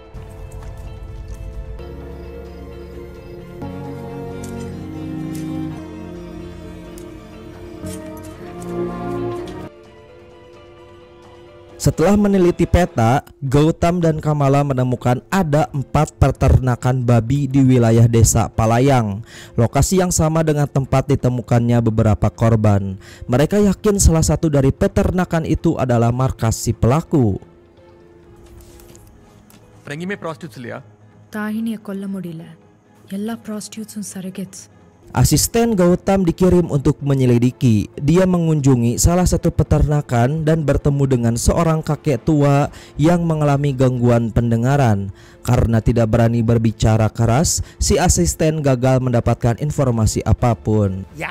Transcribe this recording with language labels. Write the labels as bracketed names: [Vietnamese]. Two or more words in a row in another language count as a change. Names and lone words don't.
[Indonesian] Setelah meneliti peta, Gautam dan Kamala menemukan ada 4 peternakan babi di wilayah desa Palayang, lokasi yang sama dengan tempat ditemukannya beberapa korban. Mereka yakin salah satu dari peternakan itu adalah markas si pelaku. [Tamil] தாயினியை கொல்ல முடியல. [English] எல்லா prostitutes surrogates. [Indonesian] Asisten Gautam dikirim untuk menyelidiki. Dia mengunjungi salah satu peternakan dan bertemu dengan seorang kakek tua yang mengalami gangguan pendengaran. Karena tidak berani berbicara keras, si asisten gagal mendapatkan informasi apapun.